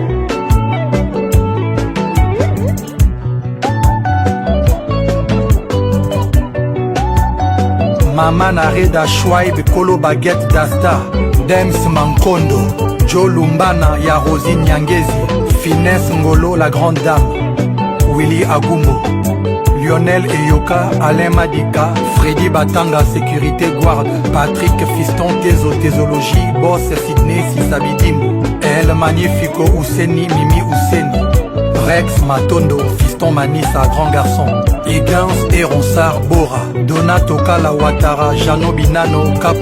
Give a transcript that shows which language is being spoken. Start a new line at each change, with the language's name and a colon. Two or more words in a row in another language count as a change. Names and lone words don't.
Lingala: Mama Nareda Schwaib Kolo Baguette Dasta Dems Mankondo Joe Lumbana ya Rosine Nyangezi Finesse Ngolo
French: la grande dame
Lingala: Willy Agumbo Lionel Eyoka Alain Madika Freddy Batanga Sécurité Guard Patrick Fiston Tezo Tésologie Boss Sydney Sisabidimbo El Magnifico Ouseni Mimi Ouseni Rex Matondo Fiston Manissa
French: Grand Garçon
Lingala: Higgins et Ronsard Bora Donato Kala Ouattara Jano Binano Capo